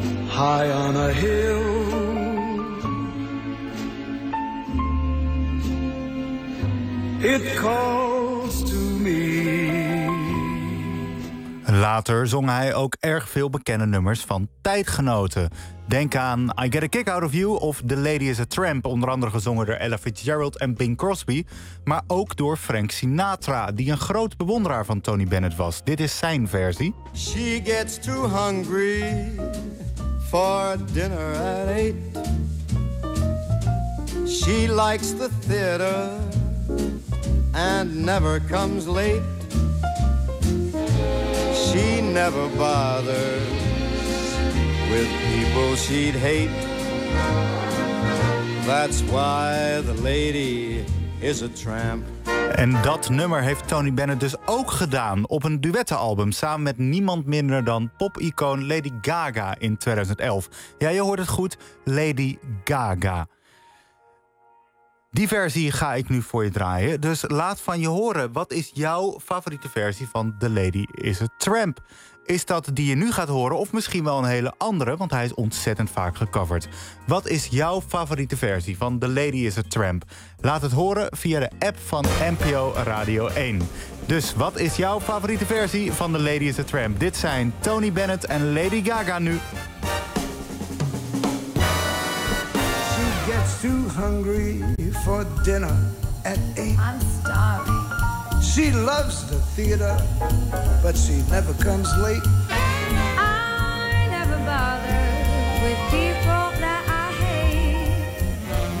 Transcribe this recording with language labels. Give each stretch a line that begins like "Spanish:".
English: High on a hill, it calls to me.
Dutch: Later zong hij ook erg veel bekende nummers van tijdgenoten. Denk aan I Get a Kick Out of You of The Lady is a Tramp, onder andere gezongen door Ella Fitzgerald en Bing Crosby, maar ook door Frank Sinatra, die een groot bewonderaar van Tony Bennett was. Dit is zijn versie.
English: She gets too hungry for dinner at 8. She likes the theater and never comes late. She never bothers with people she'd hate. That's why the lady is a tramp.
Dutch: En dat nummer heeft Tony Bennett dus ook gedaan op een duettenalbum samen met niemand minder dan pop-icoon Lady Gaga in 2011. Ja, je hoort het goed, Lady Gaga. Die versie ga ik nu voor je draaien, dus laat van je horen. Wat is jouw favoriete versie van The Lady is a Tramp? Is dat die je nu gaat horen of misschien wel een hele andere, want hij is ontzettend vaak gecoverd? Wat is jouw favoriete versie van The Lady is a Tramp? Laat het horen via de app van NPO Radio 1. Dus wat is jouw favoriete versie van The Lady is a Tramp? Dit zijn Tony Bennett en Lady Gaga nu.
English: Too hungry for dinner at 8. I'm starving. She loves the theater, but she never comes late. I never bother with people that I hate.